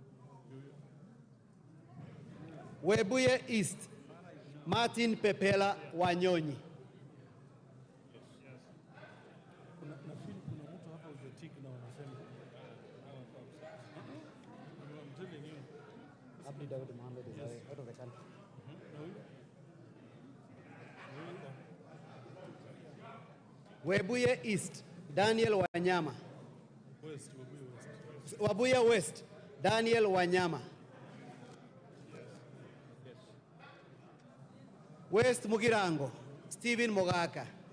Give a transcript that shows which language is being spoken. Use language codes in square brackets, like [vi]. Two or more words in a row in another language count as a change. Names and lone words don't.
[en] Webuye East, Martin Pepela Wanyonyi. Abdi Daud Mohammed is out of the country. Webuye East, Daniel Wanyama. West. Webuye West, Daniel Wanyama. Yes. West Mugirango, Stephen Mogaka.